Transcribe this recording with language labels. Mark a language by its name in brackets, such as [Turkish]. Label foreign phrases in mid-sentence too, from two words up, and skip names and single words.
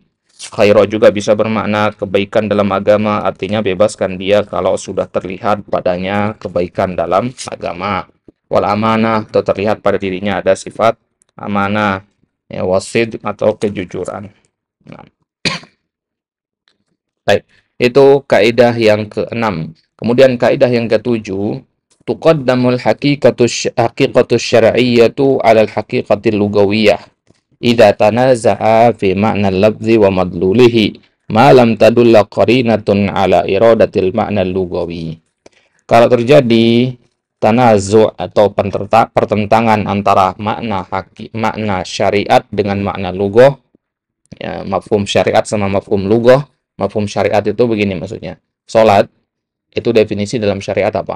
[Indonesian] Khairah juga bisa bermakna kebaikan dalam agama, artinya bebaskan dia kalau sudah terlihat padanya kebaikan dalam agama. [Arabic] والأمانة, [Indonesian] atau terlihat pada dirinya ada sifat amanah, ya, wasid atau kejujuran. Nah, baik. Itu kaidah yang ke-6. Kemudian kaidah yang ke-7, [Arabic] تقدم الحقيقة الشرعية على الحقيقة اللغوية إذا تنازع في معنى اللفظ ومدلوله ما لم تدل قرينة على إرادة المعنى اللغوي. [Indonesian] Kalau terjadi tanazu' atau pertentangan antara makna syariat dengan makna lughah, ya, mafhum syariat sama mafhum lughah. Mafhum syariat itu begini maksudnya. Salat itu definisi dalam syariat apa?